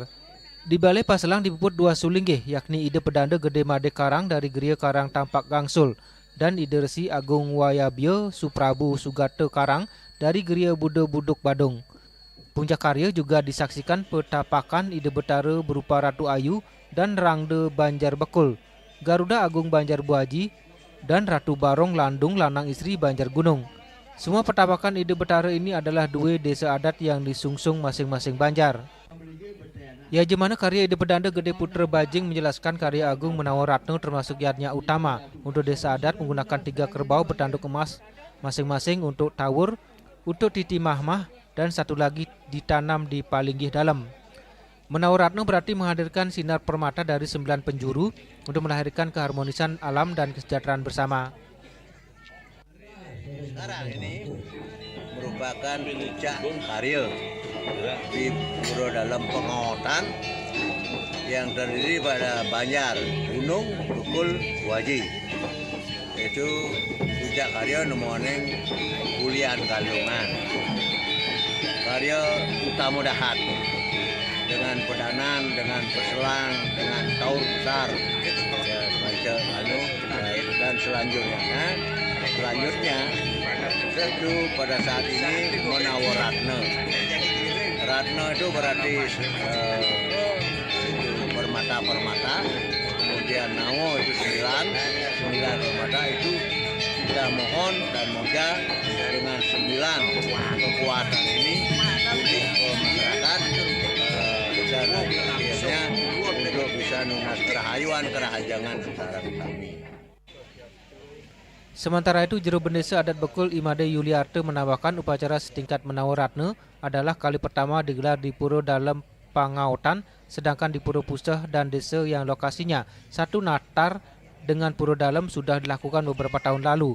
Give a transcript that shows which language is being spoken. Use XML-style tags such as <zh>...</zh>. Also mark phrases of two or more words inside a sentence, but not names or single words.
<id>Di Balai Paselang dipuput 2 sulinggih yakni Ide Pedanda Gede Made Karang dari Geria Karang Tampak Gangsul dan Ide Resi Agung Wayabya Suprabu Sugata Karang dari Geria Buddha Buduk Badung. Puncak karya juga disaksikan petapakan Ide Betara berupa Ratu Ayu dan Rangde Banjar Bekul, Garuda Agung Banjar Buaji, dan Ratu Barong Landung Lanang Istri Banjar Gunung. Semua petapakan Ide Betara ini adalah 2 desa adat yang disungsung masing-masing Banjar. Ya jemana karya Ide Pedanda Gede Putra Bajing menjelaskan karya Agung Menawaratna termasuk yatnya utama untuk desa adat menggunakan 3 kerbau bertanduk emas masing-masing untuk tawur, untuk titi mahmah, dan 1 lagi ditanam di palinggih dalam. Menawaratna berarti menghadirkan sinar permata dari 9 penjuru untuk melahirkan keharmonisan alam dan kesejahteraan bersama. Sekarang ini merupakan puncak karya di Pura Dalam Pengautan yang terdiri pada Banjar, Gunung, Bekul, Waji. Itu puncak karya nemoning Kulian Galungan. Karya utama dahat dengan pedanan, dengan peselang, dengan taur besar, ya, macam dan selanjutnya itu pada saat ini Menawaratna. Ratna itu berarti permata, kemudian Nawo itu 9 permata itu kita mohon dan moga dengan 9 kekuatan ini untuk masyarakat dan akhirnya untuk bisa</id> <ban>nunas kerahayuan</ban> <id>kerahajangan secara kami. Sementara itu, Jero Bendesa Adat Bekul Imade Yuliarte menambahkan upacara setingkat Menawaratna adalah kali pertama digelar di Pura Dalam Pangautan, sedangkan di Pura Puseh dan desa yang lokasinya satu natar dengan Pura Dalam sudah dilakukan beberapa tahun lalu.</id>